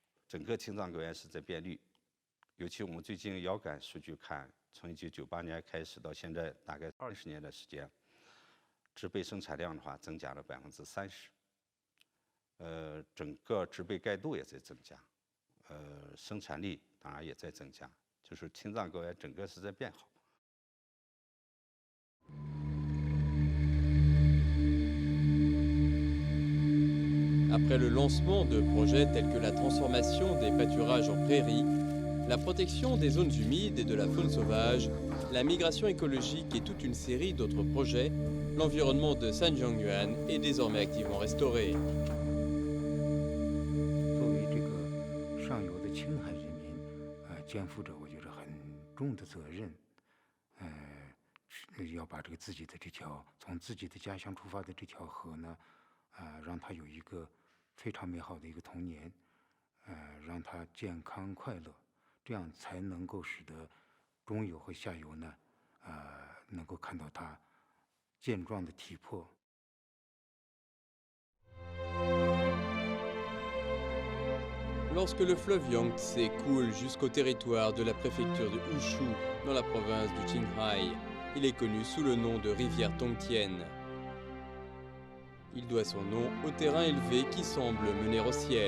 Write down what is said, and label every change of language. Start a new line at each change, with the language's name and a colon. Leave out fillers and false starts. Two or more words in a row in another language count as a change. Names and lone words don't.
Chinese: 整个青藏高原是在变绿，尤其我们最近遥感数据看，从1998年开始到现在大概20年的时间，植被生产量的话增加了30%，整个植被盖度也在增加，生产力当然也在增加，就是青藏高原整个是在变好。
French: Après le lancement de projets tels que la transformation des pâturages en prairies, la protection des zones humides et de la faune sauvage, la migration écologique et toute une série d'autres projets, l'environnement de Sanjiangyuan est désormais activement restauré.
Chinese: 作为这个上游的青海人民，肩负着我觉得很重的责任，要把这个自己的这条从自己的家乡出发的这条河呢，让它有一个非常美好的一个童年，让它健康快乐，这样才能够使得中游和下游呢，能够看到它健壮的体魄。
French: Lorsque le fleuve Yangtze coule jusqu'au territoire de la préfecture de Wushu, dans la province du Qinghai, il est connu sous le nom de rivière Tongtian. Il doit son nom au terrain élevé qui semble mener au ciel.